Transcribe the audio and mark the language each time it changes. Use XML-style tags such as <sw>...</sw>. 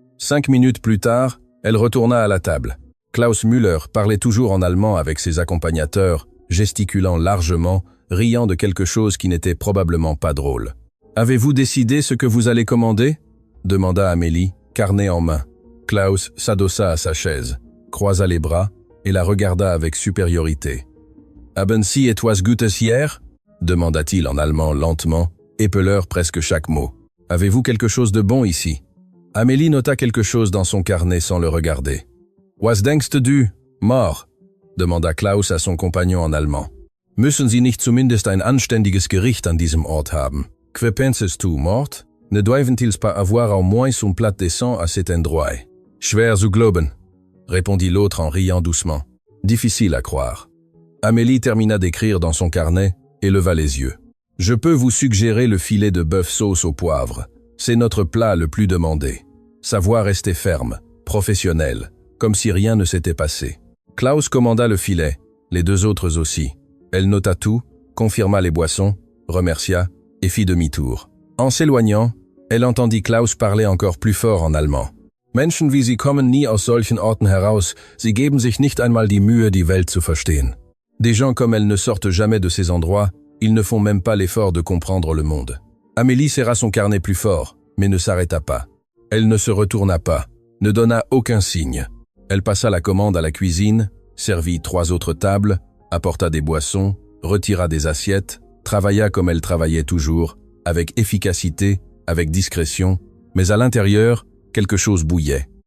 <fr>5 minutes plus tard, elle retourna à la table. Klaus Müller parlait toujours en allemand avec ses accompagnateurs, gesticulant largement, riant de quelque chose qui n'était probablement pas drôle. « Avez-vous décidé ce que vous allez commander ?» demanda Amélie, carnet en main. Klaus s'adossa à sa chaise, croisa les bras et la regarda avec supériorité.</fr> <de>« Haben Sie etwas Gutes hier ?»</de> <fr>demanda-t-il en allemand lentement, épeleur presque chaque mot. « Avez-vous quelque chose de bon ici ?» Amélie nota quelque chose dans son carnet sans le regarder. «</fr> <de>Was denkst du,</de> <fr>Mort ?» demanda Klaus à son compagnon en allemand.</fr> <de>« Müssen Sie nicht zumindest ein anständiges Gericht an diesem Ort haben?</de> <fr>Que penses tu, Mort? Ne doivent-ils pas avoir au moins son plat décent à cet endroit? »«</fr> <de>Schwer zu glauben</de> <fr>» répondit l'autre en riant doucement. « Difficile à croire. » Amélie termina d'écrire dans son carnet et leva les yeux. « Je peux vous suggérer le filet de bœuf sauce au poivre. C'est notre plat le plus demandé. » Sa voix restait ferme, professionnelle, comme si rien ne s'était passé. Klaus commanda le filet, les deux autres aussi. Elle nota tout, confirma les boissons, remercia et fit demi-tour. En s'éloignant, elle entendit Klaus parler encore plus fort en allemand.</fr> <de>Menschen wie Sie kommen nie aus solchen Orten heraus, sie geben sich nicht einmal die Mühe, die Welt zu verstehen.</de> <fr>Des gens comme elle ne sortent jamais de ces endroits, ils ne font même pas l'effort de comprendre le monde. Amélie serra son carnet plus fort, mais ne s'arrêta pas. Elle ne se retourna pas, ne donna aucun signe. Elle passa la commande à la cuisine, servit 3 autres tables, apporta des boissons, retira des assiettes, travailla comme elle travaillait toujours, avec efficacité, avec discrétion, mais à l'intérieur, quelque chose bouillait.</fr>